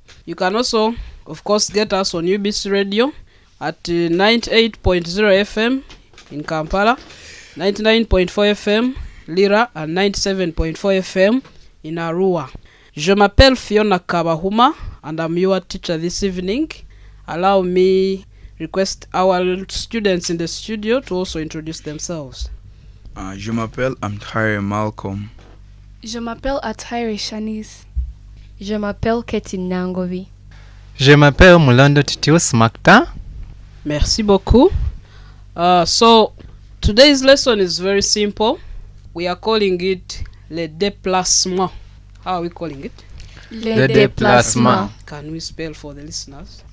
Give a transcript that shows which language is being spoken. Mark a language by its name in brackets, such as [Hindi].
[English] You can also, of course, get us on UBC Radio at 98.0 FM in Kampala, 99.4 FM Lira and 97.4 FM in Arua. [French] Je m'appelle [English] Fiona Kabahuma and I'm your teacher this evening. Allow me request our students in the studio to also introduce themselves. [French] Je m'appelle Amthaire Malcolm. Je m'appelle Athaire Shanice. Je m'appelle Ketin Nangovi. Je m'appelle Mulando Titius Makta. Merci beaucoup. [English] So today's lesson is very simple. We are calling it le déplacement. How are we calling it? [French] Le déplacement. [English] Can we spell for the listeners?